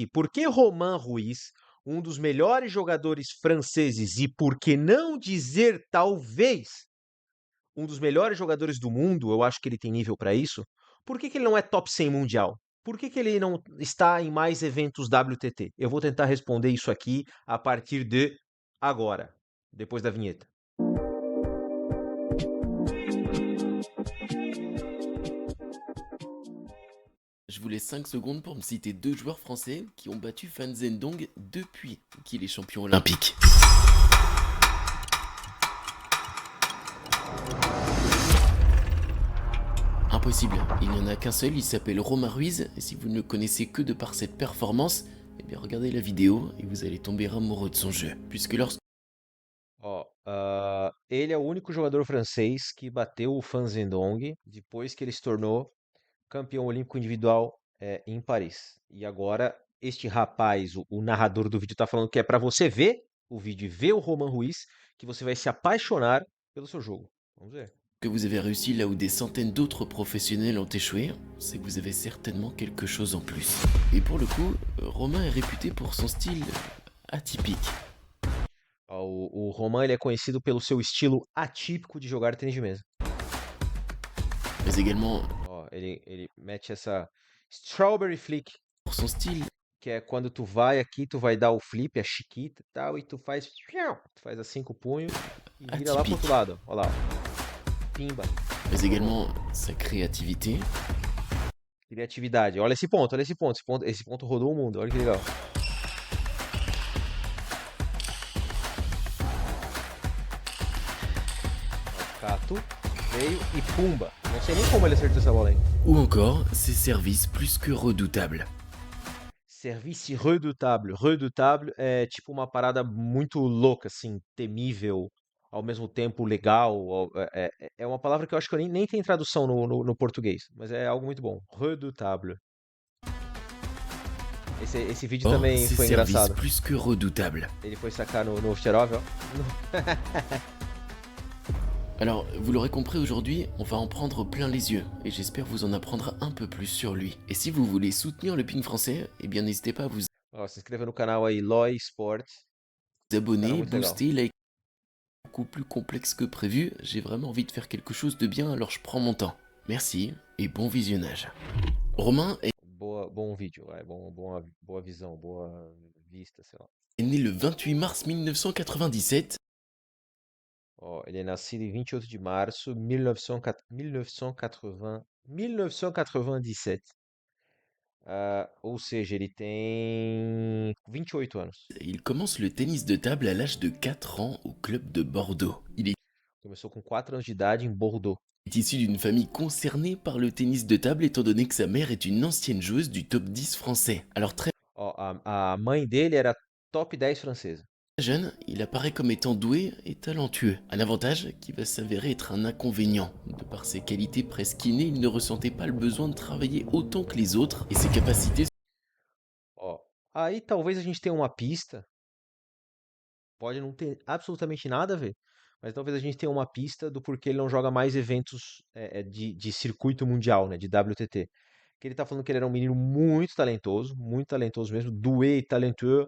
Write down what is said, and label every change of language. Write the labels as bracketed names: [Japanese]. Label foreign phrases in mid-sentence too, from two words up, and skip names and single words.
[Portuguese] Por que Romain Ruiz, um dos melhores jogadores franceses e por que não dizer talvez um dos melhores jogadores do mundo, eu acho que ele tem nível para isso, por que que ele não é top 100 mundial? Por que que ele não está em mais eventos WTT? Eu vou tentar responder isso aqui a partir de agora, depois da vinheta. [French] Je vous laisse 5 secondes pour me citer deux joueurs français qui ont battu Fan Zhendong depuis qu'il est champion olympique. Impossible, il n'y en a qu'un seul, il s'appelle Romain Ruiz, et si vous ne le connaissez que de par cette performance, eh bien regardez la vidéo et vous allez tomber amoureux de son jeu. Puisque lorsque [Portuguese] Ó, ele é o único jogador francês que bateu o Fan Zhendong depois que ele se tornou campeão olímpico individual em Paris. E agora este rapaz, o narrador do vídeo, tá falando que é para você ver o vídeo e ver o Romain Ruiz que você vai se apaixonar pelo seu jogo. Vamos ver. [French] vous avez réussi là où des centaines d'autres professionnels ont échoué, c'est que vous avez certainement quelque chose en plus. Et pour le coup, Romain est réputé pour son style atypique. [Portuguese] Ó, o Romain ele é conhecido pelo seu estilo atípico de jogar tênis de mesa. [French] Mais également [Portuguese] Ó, ele mete essa [English] strawberry flick, [French] pour son style [Portuguese] que é quando tu vai aqui, tu vai dar o flip, a chiquita e tal, e tu faz assim com o punho e vira lá pro outro [French] atypique, [Portuguese] lado. Ó lá, ó. Pimba. [French] mais [Portuguese] Rolou. [French] également sa créativité, [Portuguese] Criatividade. Olha esse ponto, olha esse ponto. Esse ponto rodou o mundo. Olha que legal. Ó, Cato veio e pumba. Não sei nem como ele acertou essa bola aí. [French] ou encore ses services plus que redoutables. Service redoutable. [Portuguese] Redoutable é tipo uma parada muito louca, assim, temível, ao mesmo tempo legal. É uma palavra que eu acho que eu nem tem tradução no português, mas é algo muito bom. Redoutable. Esse vídeo [French] Or, [Portuguese] também [French] ses [Portuguese] foi [French] services [Portuguese] engraçado. [French] plus que redoutables. [Portuguese] Ele foi sacar no Osterov, ó. [French] Alors, vous l'aurez compris aujourd'hui, on va en prendre plein les yeux, et j'espère vous en apprendre un peu plus sur lui. Et si vous voulez soutenir le ping français, eh bien n'hésitez pas à vous [Portuguese] Ó, se inscreva no canal aí, Loi Sport. Canal [French] abonner, [Portuguese] muito legal. [French] booster, like. Beaucoup plus complexe que prévu, j'ai vraiment envie de faire quelque chose de bien, alors je prends mon temps. Merci, et bon visionnage. Romain [Portuguese] Bom vídeo, boa visão, boa vista, sei lá. [French] est né le 28 mars 1997. [Portuguese] Ó, ele é nascido em 28 de março de 1997. Ou seja, ele tem 28 anos. [French] Il commence le tennis de table à l'âge de 4 ans au club de Bordeaux. Il est [Portuguese] Começou com 4 anos de idade em Bordeaux. [French] issu d'une famille concernée par le tennis de table étant donné que sa mère est une ancienne joueuse du top 10 français. Alors très [Portuguese] Ó, a mãe dele era top 10 francesa. [French] jeune, il apparaît comme étant doué et talentueux. Un avantage qui va s'avérer être un inconvénient. De par ses qualités presque innées, il ne ressentait pas le besoin de travailler autant que les autres et ses capacités [Portuguese] Ó, aí talvez a gente tenha uma pista, pode não ter absolutamente nada a ver, mas talvez a gente tenha uma pista do porquê ele não joga mais eventos de circuito mundial, né, de WTT. Que ele tá falando que ele era um menino muito talentoso mesmo, doué e talentueux.